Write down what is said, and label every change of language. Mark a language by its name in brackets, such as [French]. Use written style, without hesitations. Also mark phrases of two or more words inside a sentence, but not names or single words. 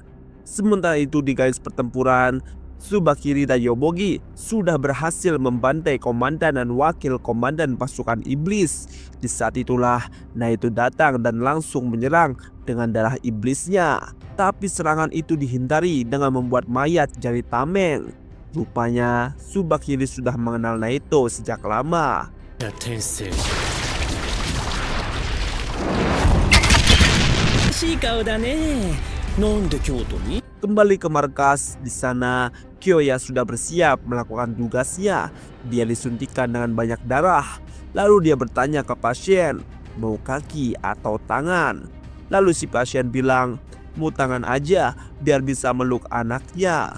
[Indonesian] Sementara itu di garis pertempuran, Tsubakiri dan Yobogi sudah berhasil membantai komandan dan wakil komandan pasukan iblis. Di saat itulah Naito datang dan langsung menyerang dengan darah iblisnya. Tapi serangan itu dihindari dengan membuat mayat jadi tameng. Rupanya Tsubakiri sudah mengenal Naito sejak lama. [Japanese] 転生。しい顔だね。なんで京都に？ [Indonesian] Kembali ke markas, di sana Kyoya sudah bersiap melakukan tugasnya. Dia disuntikkan dengan banyak darah. Lalu dia bertanya ke pasien, mau kaki atau tangan? Lalu si pasien bilang, mau tangan aja biar bisa meluk anaknya.